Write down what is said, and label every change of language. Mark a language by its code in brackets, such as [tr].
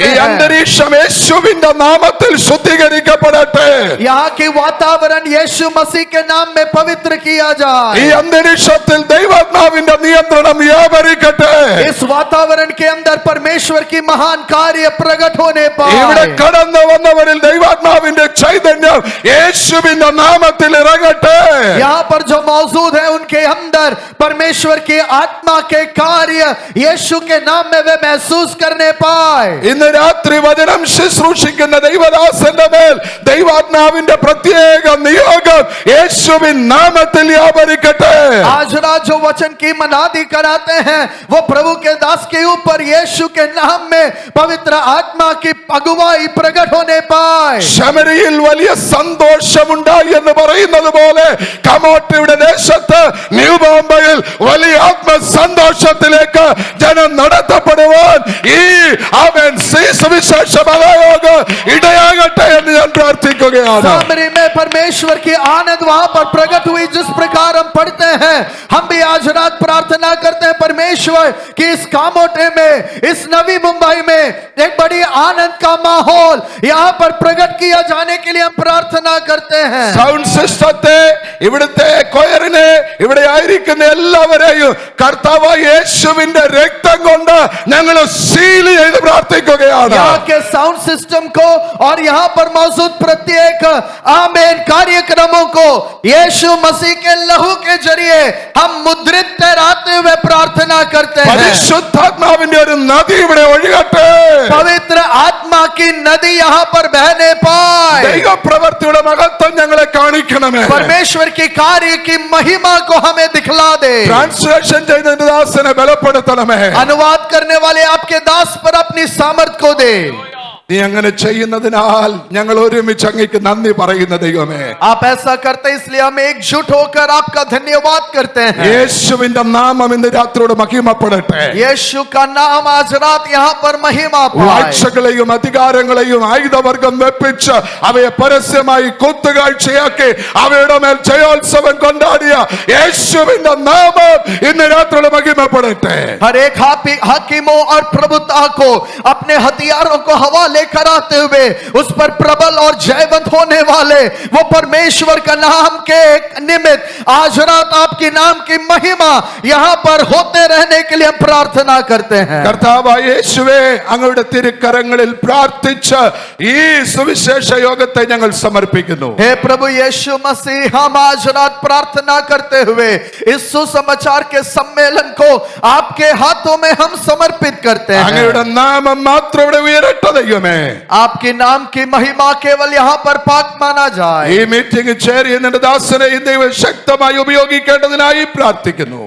[ml] ഈ [hi] हैं. [ml] അന്തരീക്ഷം യേശുവിന്റെ നാമത്തിൽ ശുദ്ധീകരിക്കപ്പെടട്ടെ. [hi] यहाँ की वातावरण यीशु मसीह के नाम में पवित्र किया [ml] ഈ [hi] जाए. [ml] അന്തരീക്ഷത്തിൽ ദൈവാത്മാവിന്റെ നിയന്ത്രണം വ്യാപരിക്കട്ടെ. [hi] इस वातावरण के अंदर परमेश्वर की महान कार्य प्रकट होने [ml] ഇവിടെ [hi] पाए. [ml] കടന്നു വന്നവരിൽ ദൈവാത്മാവിന്റെ ചൈതന്യം യേശുവിന്റെ നാമത്തിൽ ഇറങ്ങട്ടെ. [hi] यहाँ पर जो मौजूद है उनके अंदर परमेश्वर की आत्मा के कार्य यीशु के नाम में वे महसूस करने पाए. [ml] ഇന്ന് രാത്രി വചനം ശുശ്രൂഷിക്കുന്ന ദൈവദാസന്റെ മേൽ ദൈവാത്മാവിന്റെ പ്രത്യേക നിയോഗം യേശുവിൻ നാമത്തിൽ വ്യാപരിക്കട്ടെ. [hi] आज रात जो वचन की मनादी कराते हैं वो प्रभु के दास के ऊपर यीशु के नाम में पवित्र आत्मा की अगुवाई प्रकट होने पाए. [ml] ശമരിയിൽ വലിയ സന്തോഷമുണ്ടായി എന്ന് പറയുന്നത് പോലെ കമോട്ടിയുടെ ദേശത്ത് ന്യൂ ബോംബെയിൽ വലിയ ആത്മസന്തോഷത്തിലേക്ക് ജനം നടത്തപ്പെടുവാൻ ഈ അവൻ സുവിശേഷ മഹായോഗം ഇടയാകട്ടെ എന്ന് ഞാൻ പ്രാർത്ഥിക്കുകയാണ്. [hi] सामरी में परमेश्वर की आनंद वहां पर प्रकट हुई जिस प्रकार हम पढ़ते हैं. हम भी आज रात प्रार्थना करते हैं परमेश्वर कि इस कामोटे में, इस नवी मुंबई में एक बड़ी आनंद का माहौल यहाँ पर प्रकट किया जाने के लिए हम प्रार्थना करते हैं. [ml] സൗണ്ട് സിസ്റ്റത്തെ, ഇവിടുത്തെ കൊയറിനെ, ഇവിടെ ആയിരിക്കുന്ന എല്ലാവരെയും കർത്താവായ യേശുവിന്റെ രക്തം കൊണ്ട് ഞങ്ങൾ സീൽ ചെയ്ത് പ്രാർത്ഥിക്കുകയാണ്. [hi] यहाँ के साउंड सिस्टम को और यहाँ पर मौजूद प्रत्येक आमेन कार्यक्रमों को यीशु मसीह के लहू के जरिए हम मुद्रित ठहराते हुए प्रार्थना करते हैं. [ml] പരിശുദ്ധാത്മാവിന്റെ ഒരു നദി ഇവിടെ ഒഴുകട്ടെ. [hi] पवित्र आत्मा की नदी यहाँ पर बहने पाए. [ml] ദൈവ പ്രവൃത്തിയുടെ മഹത്വം ഞങ്ങളെ കാണിക്കണമേ. [hi] परमेश्वर के कार्य की महिमा को हमें दिखला दे. [ml] ട്രാൻസ്ലേഷൻ ചെയ്ത ദാസനെ ബലപ്പെടുത്തണമേ. [hi] अनुवाद करने वाले आपके दास पर अपनी सामर्थ को दे. [ml] നീ അങ്ങനെ ചെയ്യുന്നതിനാൽ ഞങ്ങൾ ഒരുമിച്ച് അങ്ങേക്ക് നന്ദി പറയുന്ന ദൈവമേ. [hi] आप ऐसा करते हैं इसलिए हम एकजुट होकर आपका धन्यवाद करते हैं. [ml] യേശുവിന്റെ നാമം ഇന്ന് രാത്രിയോട് മഹിമപ്പെടട്ടെ. [hi] यीशु का नाम आज रात यहाँ पर महिमा पाए. [ml] വാഴ്ചകളെയും അധികാരങ്ങളെയും ആയുധവർഗം വെപ്പിച്ച് അവയെ പരസ്യമായി കുത്തുകാഴ്ചയാക്കി അവയുടെ മേൽ ജയോത്സവം കൊണ്ടാടിയ യേശുവിന്റെ നാമം ഇന്ന് രാത്രിയോട് മഹിമപ്പെടട്ടെ. [hi] हर एक हाकिमों और प्रभुता को अपने हथियारों को हवाले कराते हुए उस पर प्रबल और जयवंत होने वाले वो परमेश्वर का नाम के निमित्त आज रात आपके नाम की महिमा यहाँ पर होते रहने के लिए हम प्रार्थना करते हैं। [ml] കർത്താവായ യേശുവേ, അങ്ങയുടെ തിരുക്കരങ്ങളിൽ പ്രാർത്ഥിച്ച് ഈ സുവിശേഷ യോഗത്തെ ഞങ്ങൾ സമർപ്പിക്കുന്നു. [hi] हे प्रभु यीशु मसीह, हम आज रात प्रार्थना करते हुए इस सुसमाचार के सम्मेलन को आपके हाथों में हम समर्पित करते हैं। [ml] അങ്ങയുടെ നാമം മാത്രം ഇവിടെ ഉയരട്ടെ ദൈവമേ. [hi] आपके नाम की महिमा केवल यहाँ पर पाक माना जाए। [ml] ഈ മീറ്റിംഗ് ചെയർ ചെയ്യുന്ന ദാസനെ ദൈവം ശക്തമായി ഉപയോഗിക്കേണ്ടതിനായി പ്രാർത്ഥിക്കുന്നു.